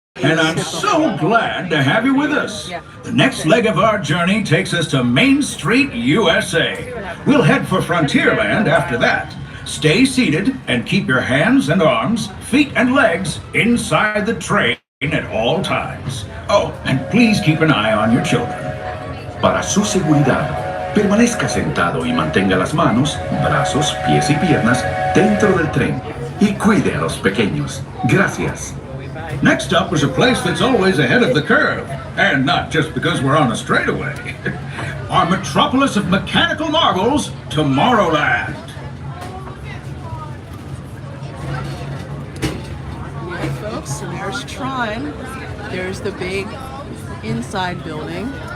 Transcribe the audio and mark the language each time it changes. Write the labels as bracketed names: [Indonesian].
[English] And I'm so glad to have you with us. The next leg of our journey takes us to Main Street, USA. We'll head for Frontierland after that. Stay seated and keep your hands and arms, feet and legs inside the train. at all times. Oh, and please keep an eye on your children. [Spanish] Para su seguridad, permanezca sentado y mantenga las manos, brazos, pies y piernas dentro del tren y cuide a los pequeños. Gracias. [English] Next up is a place that's always ahead of the curve, and not just because we're on a straightaway. Our metropolis of mechanical marvels, Tomorrowland. Right, folks, and there's Tron. There's the big inside building.